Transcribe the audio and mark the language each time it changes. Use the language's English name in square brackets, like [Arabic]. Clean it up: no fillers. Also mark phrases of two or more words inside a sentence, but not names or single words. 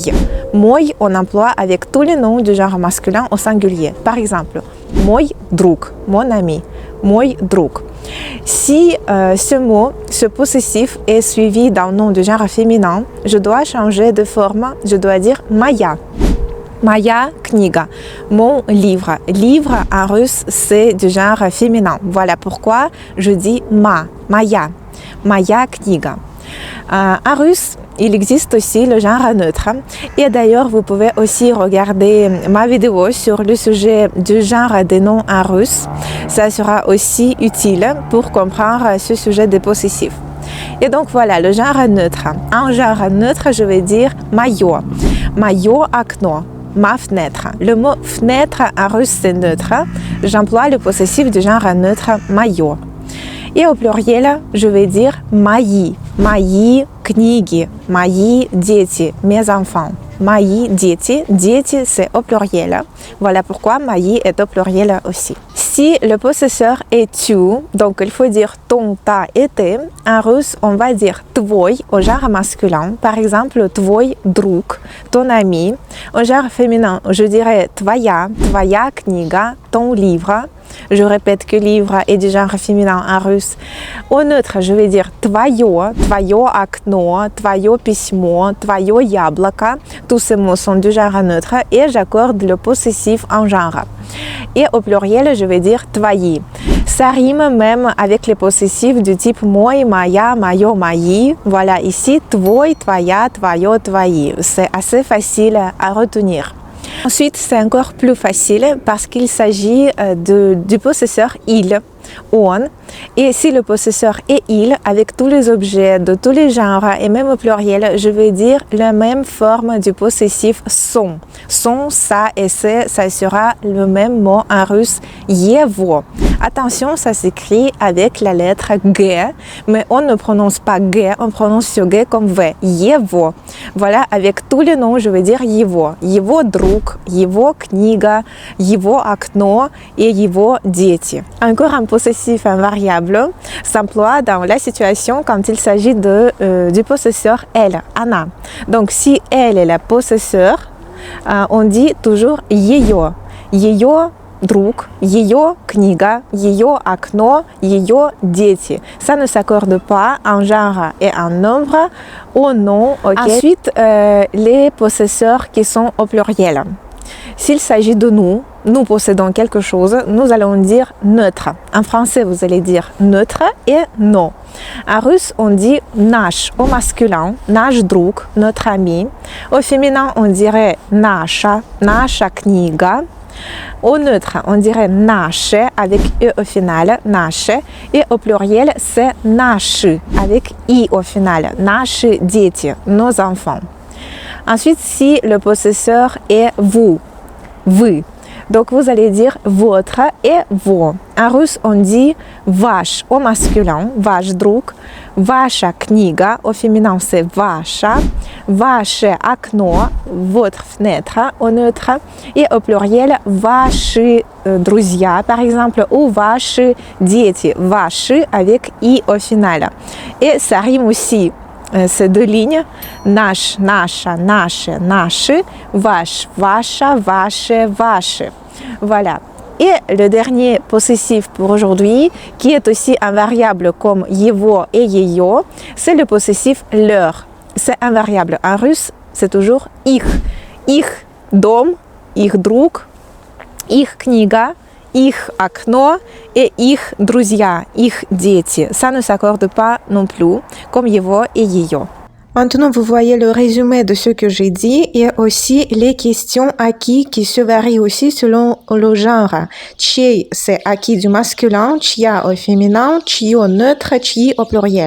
[French] Moy, on emploie avec tous les noms du genre masculin au singulier. Par exemple, [Russian] мой друг, [French] mon ami, [Russian] мой друг. [French] Si ce possessif est suivi d'un nom de genre féminin, je dois changer de forme, je dois dire Maya. [Russian] моя книга, [French] mon livre. Livre en russe, c'est du genre féminin. Voilà pourquoi je dis Maya, [Russian] моя книга. [French] En russe, il existe aussi le genre neutre. Et d'ailleurs, vous pouvez aussi regarder ma vidéo sur le sujet du genre des noms en russe. Ça sera aussi utile pour comprendre ce sujet des possessifs. Et donc voilà, le genre neutre. En genre neutre, je vais dire maillot. [Russian] моё окно. [French] Ma fenêtre. Le mot fenêtre en russe, c'est neutre. J'emploie le possessif du genre neutre maillot. Et au pluriel, je vais dire [Russian] мои, мои книги, мои дети, [French] mes enfants. [Russian] Мои дети, дети [French] c'est au pluriel. Voilà pourquoi мои est au pluriel aussi. Si le possesseur est tu, donc il faut dire ton, ta et tes, en russe on va dire твой au genre masculin. Par exemple, [Russian] твой друг, [French] ton ami. Au genre féminin, je dirais [Russian] твоя, твоя книга, [French] ton livre. Je répète que livre est du genre féminin en russe. Au neutre, je vais dire [Russian] твое, твое окно, твое письмо, твое яблоко. [French] Tous ces mots sont du genre neutre et j'accorde le possessif en genre. Et au pluriel, je vais dire твои. Ça rime même avec les possessifs du type [Russian] мой, моя, моё, мои. [French] Voilà, ici, [Russian] твой, твоя, твоё, твои. [French] C'est assez facile à retenir. Ensuite, c'est encore plus facile parce qu'il s'agit du possesseur il, on. Et si le possesseur est il, avec tous les objets de tous les genres et même au pluriel, je vais dire la même forme du possessif son. Son, ça et c'est, ça sera le même mot en russe, его. Attention, ça s'écrit avec la lettre G, mais on ne prononce pas G, on prononce ce G comme V. Его. Voilà, avec tous les noms, je vais dire его. [Russian] Его друг, его книга, его окно et его дети. [French] Encore un possessif invariable s'emploie dans la situation quand il s'agit du possesseur elle, Anna. Donc si elle est la possesseur, on dit toujours ее. [Russian] Ее друг, ее книга, ее окно, ее дети. [French] Ça ne s'accorde pas en genre et en nombre au nom. Okay. Ensuite, les possesseurs qui sont au pluriel. S'il s'agit de nous possédons quelque chose, nous allons dire neutre. En français, vous allez dire neutre et non. En russe, on dit наш au masculin, [Russian] наш друг, [French] notre ami. Au féminin, on dirait [Russian] наша, наша книга. [French] Au neutre, on dirait наше avec e au final, наше. Et au pluriel, c'est наши avec i au final, [Russian] наши дети, [French] nos enfants. Ensuite, si le possesseur est vous, donc vous allez dire votre et vos. En russe, on dit ваш au masculin, [Russian] ваш друг, Ваша книга, [French] au féminin c'est ваша. [Russian] Ваше окно, [French] votre fenêtre au neutre. Et au pluriel, [Russian] ваши друзья, [French] par exemple, ou ваши дети. Ваши avec i au final. Et ça rime aussi. Ces deux lignes, [Russian] наш, наша, наше, наши, ваш, ваша, ваше, ваши. [French] Voilà. Et le dernier possessif pour aujourd'hui, qui est aussi invariable comme его et ее, c'est le possessif leur. C'est invariable. En russe, c'est toujours их. [Russian] Их дом, их друг, их книга, их окно et их друзья, их дети. [French] Ça ne s'accorde pas non plus, comme его et ее. Maintenant, vous voyez le résumé de ce que j'ai dit et aussi les questions acquis qui se varient aussi selon le genre. Чей, c'est acquis du masculin, чья au féminin, чье neutre, чьи au pluriel.